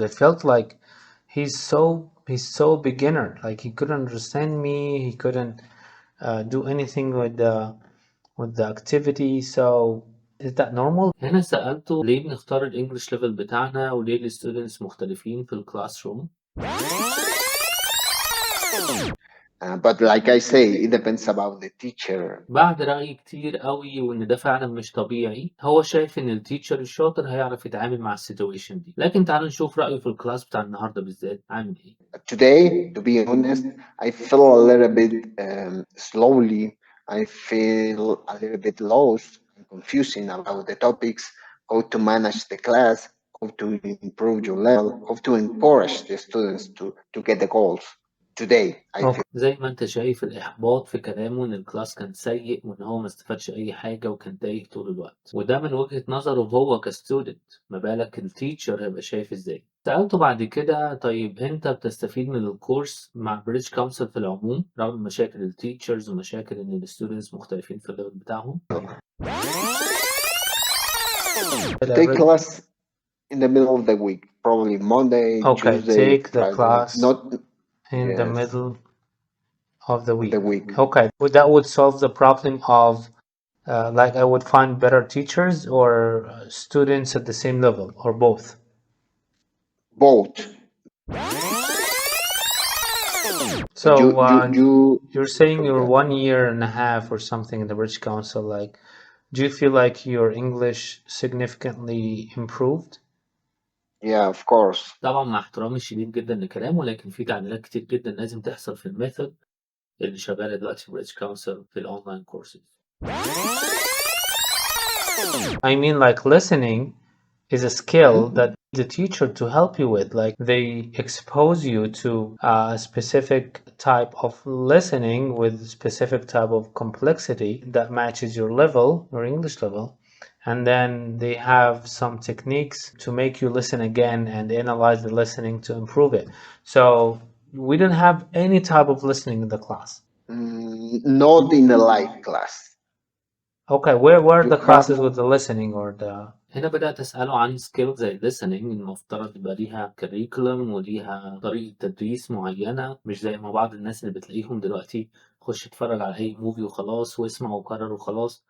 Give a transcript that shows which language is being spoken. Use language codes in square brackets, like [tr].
[en] I felt like he's so beginner, like he couldn't understand me, he couldn't do anything with the activity. So Is that normal? [ar] هنا سألته ليه بنختار الانجليش ليفل بتاعنا وليه الستودنتس مختلفين في الكلاس روم. [en] But like I say, it depends about the teacher. [ar] بعد رأي كتير قوي وإن ده فعلا مش طبيعي، هو شايف إن التيتشر الشاطر هيعرف يتعامل مع السيتويشن دي، لكن تعالوا نشوف رأيه في الكلاس بتاع النهاردة بالذات عامل إيه. [en] Today, to be honest, I feel a little bit slowly. I feel a little bit lost and confusing about the topics, how to manage the class, how to improve your level, how to encourage the students to get the goals. Today, I feel. [ar] زي ما انت شايف الإحباط في كلامه إن الكلاس كان سيء وإن هو ما استفادش أي حاجة وكان تايه طول الوقت، وده من وجهة نظره هو كستودنت، ما بالك التيتشر هيبقى شايف إزاي. سألته بعد كده طيب أنت بتستفيد من الكورس مع بريدج كونسل في العموم رغم مشاكل التيتشرز ومشاكل إن الستودنتس مختلفين في الليفل بتاعهم؟ [en] Take class in the middle of the week, probably Monday, Tuesday, take the Friday, class not in the yes, middle of the week. the week. Okay, that would solve the problem of like I would find better teachers or students at the same level or both. Both. So you're saying you're 1 year and a half or something in the British Council, like do you feel like your English significantly improved? Yeah, of course. [ar] طبعا مع احترامي الشديد جدا لكلامه، لكن في تعديلات كتير جدا لازم تحصل في الميثود اللي شغاله دلوقتي في British Council في الاونلاين كورسز. [en] I mean like listening is a skill that the teacher to help you with, like they expose you to a specific type of listening with specific type of complexity that matches your level, your English level, and then they have some techniques to make you listen again and analyze the listening to improve it. So we didn't have any type of listening in the class. Not in a live class. Okay, where were the classes with the listening or the... [ar] هنا بدأت أسأله عن skills زي listening المفترض يبقى ليها curriculum وليها طريقة تدريس معينة، مش زي ما بعض الناس اللي بتلاقيهم دلوقتي خش اتفرج على أي موفي وخلاص واسمع وكرر وخلاص.